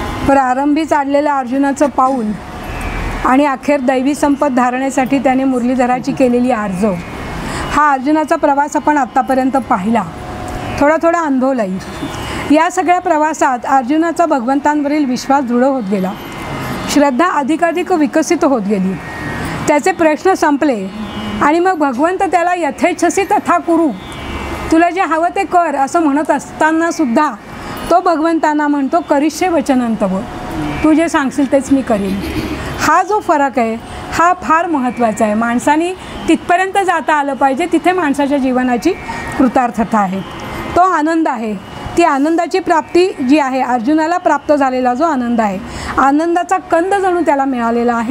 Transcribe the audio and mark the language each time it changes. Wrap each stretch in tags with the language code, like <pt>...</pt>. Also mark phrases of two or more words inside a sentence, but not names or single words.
<mr>प्रारंभी चाललेलं अर्जुनाचं पाऊल आणि अखेर दैवी संपत धारणेसाठी त्याने मुरलीधराची केलेली आर्जव, हा अर्जुनाचा प्रवास आपण आत्तापर्यंत पाहिला, थोडा थोडा अनुभवलाही. या सगळ्या प्रवासात अर्जुनाचा भगवंतांवरील विश्वास दृढ होत गेला, श्रद्धा अधिकाधिक विकसित होत गेली, त्याचे प्रश्न संपले आणि मग भगवंत त्याला</mr> <sa>यथेच्छसी तथा कुरु,</sa> <mr>तुला जे हवं ते कर असं म्हणत असतानासुद्धा तो भगवंतांना म्हणतो</mr> <sa>करिष्ये वचनं तव,</sa> <mr>तू जे सांगशील तेच मी करीन. हा जो फरक आहे हा फार महत्त्वाचा आहे. माणसाने तिथपर्यंत जाता आलं पाहिजे, तिथे माणसाच्या जीवनाची कृतार्थता आहे, तो आनंद आहे. ती आनंदाची प्राप्ती जी आहे, अर्जुनाला प्राप्त झालेला जो आनंद आहे, आनंदाचा कंद जणू त्याला मिळालेला आहे.</mr>